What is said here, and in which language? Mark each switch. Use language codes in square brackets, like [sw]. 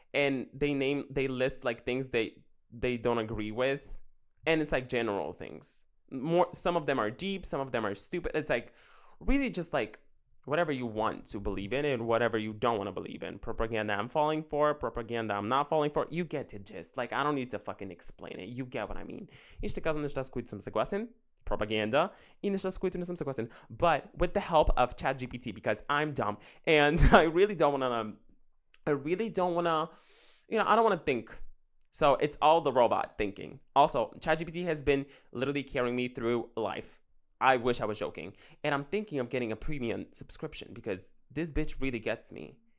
[en] And they list like things they don't agree with. And it's like general things. Some of them are deep, some of them are stupid. It's like really just like whatever you want to believe in and whatever you don't want to believe in. Propaganda I'm falling for, propaganda I'm not falling for. You get the gist. Like, I don't need to fucking explain it. You get what I mean. [bg] И ще казвам неща, с които съм съгласен, propaganda, и неща, с които не съм съгласен. [en] But with the help of ChatGPT, because I'm dumb and I don't want to, I don't want to think. So it's all the robot thinking. Also, ChatGPT has been literally carrying me through life. I wish I was joking. And I'm thinking of getting a premium subscription because this bitch really gets me.